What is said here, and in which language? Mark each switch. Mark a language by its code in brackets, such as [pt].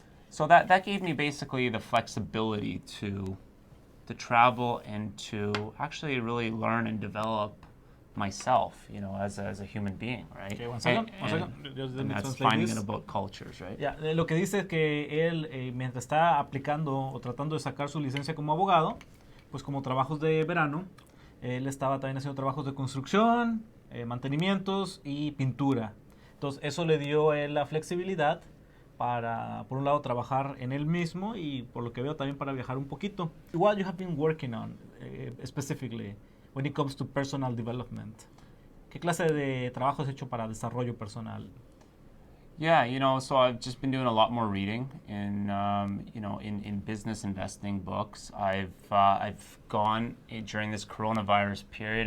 [en] So that gave me basically the flexibility to travel and to actually really learn and develop myself, as a human being, right? Okay, one second. And that's finding it about cultures, right? [es] Yeah, lo que dice es que él, mientras está aplicando o tratando de sacar su licencia como abogado, pues como trabajos de verano, él estaba también haciendo trabajos de construcción, mantenimientos y pintura. Entonces, eso le dio a él la flexibilidad para, por un lado, trabajar en él mismo y, por lo que veo, también para viajar un poquito. [en] What you have been working on, specifically, when it comes to personal development? [es] ¿Qué clase de trabajo has hecho para desarrollo personal? [en] Yeah, so I've just been doing a lot more reading in business investing books. I've gone during this coronavirus period.